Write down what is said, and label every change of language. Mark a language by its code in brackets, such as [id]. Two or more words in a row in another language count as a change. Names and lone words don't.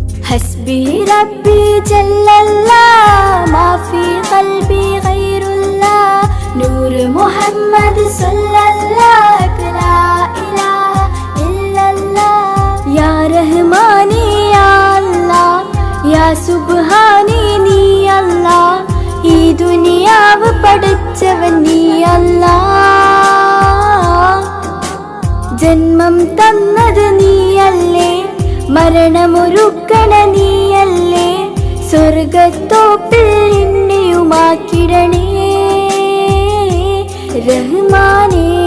[ar] حسبي ربي جل الله ما في قلبي غير الله نور محمد صلى الله لا إله إلا الله يا رحماني يا الله يا സുബ്ഹാനി [ml] നീ അല്ലാ ഈ ദുനിയാവ് പഠിച്ചവൻ നീ അല്ലാ ജന്മം തന്നത് നീയല്ലേ മരണമൊരുക്കണ നീയല്ലേ സ്വർഗത്തോപ്പിൽ എന്നെയുമാക്കിടണേ റഹ്മാനേ